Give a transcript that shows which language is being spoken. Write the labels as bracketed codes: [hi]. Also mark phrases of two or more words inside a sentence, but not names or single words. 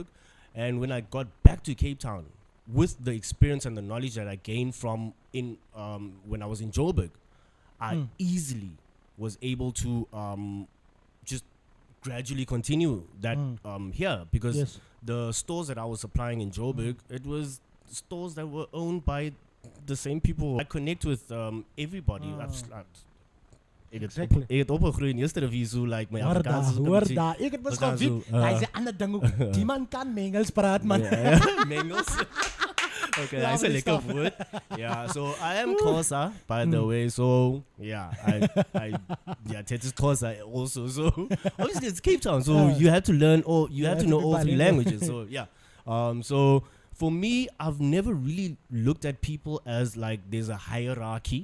[en] And when I got back to Cape Town, with the experience and the knowledge that I gained from when I was in Joburg, I easily was able to just gradually continue that here, because the stores that I was supplying in Joburg, it was stores that were owned by the same people. I connect with everybody. Exactly. [af] Ek het opgegroeid in Yesterday [en] so like my [af] Afrikaans. Hoor daar. Ek het mos geweet. Hy sê ander ding ook. Die man kan Engels praat man. Engels. [en] Okay, that's a [af] lekker woord. [en] Yeah, so I am Xhosa, by the way. So Ted is Xhosa also. So obviously it's Cape Town, so you have to learn you have to know all three languages. So so for me, I've never really looked at people as like there's a hierarchy.